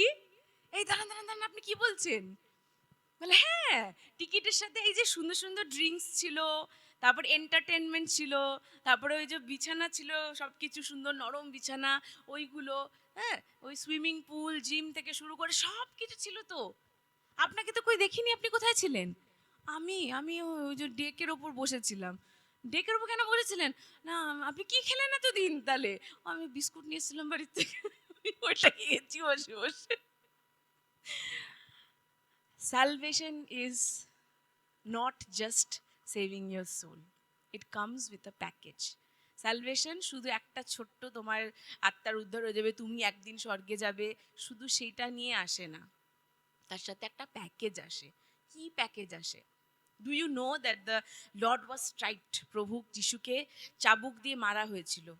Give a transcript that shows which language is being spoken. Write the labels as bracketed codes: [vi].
[bn] এই দাঁড়ান দাঁড়ান দাঁড়ান, আপনি কি বলছেন? বলে হ্যাঁ, টিকিটের সাথে এই যে সুন্দর সুন্দর ড্রিঙ্কস ছিল, তারপর এন্টারটেনমেন্ট ছিল, তারপরে ওই যে বিছানা ছিল, সব কিছু সুন্দর নরম বিছানা ওইগুলো, হ্যাঁ, ওই সুইমিং পুল জিম থেকে শুরু করে সব কিছু ছিল। তো আপনাকে তো কই দেখিনি, আপনি কোথায় ছিলেন? আমি ওই যে ডেকের ওপর বসেছিলাম। ডেকের ওপর কেন বসেছিলেন? না আপনি কি খেলেন এতদিন তাহলে? আমি বিস্কুট নিয়ে এসেছিলাম বাড়ির থেকে, ওইটা খেয়েছি বসে বসে। [en] Salvation is not just saving your soul. It comes with a package. [bn] Salvation শুধু একটা ছোট্ট তোমার আত্মার উদ্ধার হয়ে যাবে, তুমি একদিন স্বর্গে যাবে, শুধু সেটা নিয়ে আসে না, তার সাথে একটা প্যাকেজ আসে। কি প্যাকেজ আসে? [en] Do you know that the lord was striked? [bn] প্রভু যিশুকে চাবুক দিয়ে মারা হয়েছিল।